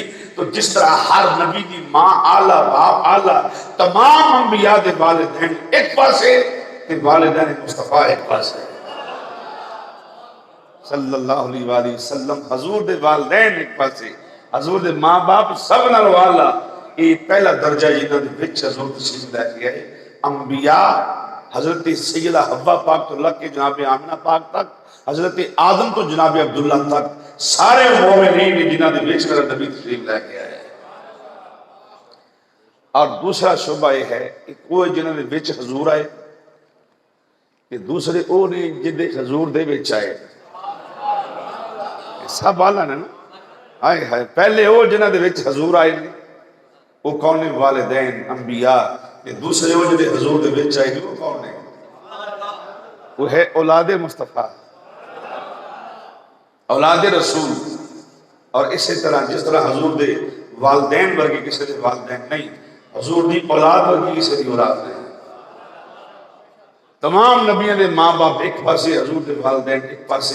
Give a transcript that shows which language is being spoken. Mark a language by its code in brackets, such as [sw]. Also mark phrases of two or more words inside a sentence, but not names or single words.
[pa] تو جس طرح ہر نبی دی ماں آلہ، باپ آلہ، تمام انبیاء دے والدین ایک پاسے کہ والدین مصطفیٰ ایک پاس ہے [ar] صلی اللہ علیہ وآلہ وسلم. [pa] حضور دے والدین ایک پاس ہے، حضور دے ماں باپ سب نال والا. یہ پہلا درجہ جنہاں دے وچ حضور تشریف لے کے آئے. انبیاء حضرت سیدہ حوا پاک تو لگ کے جناب آمنہ پاک تک، حضرت آدم تو جناب عبداللہ تک، سارے مومنین جنہاں دے وچ میرا نبی تشریف لے کے آئے. اور دوسرا شعبہ یہ ہے کہ کوئی جنہاں دے وچ حضور آئے کہ دوسرے او نے جدے حضور دے وچ آئے. سب آلہ نے نا. آئے ہائے پہلے او جنہاں دے وچ حضور آئے نے وہ کون نے؟ والدین انبیاء. کہ دوسرے او جدے حضور دے وچ آئے وہ کون نے؟ وہ ہے اولاد مصطفیٰ، اولاد رسول. اور اسی طرح جس طرح حضور دے والدین ورگے کسی دے والدین نہیں، حضور دی اولاد ورگی کسی دی اولاد نہیں. تمام نبیوں دے ماں باپ ایک پاسے، حضور دے والدین ایک پاسے.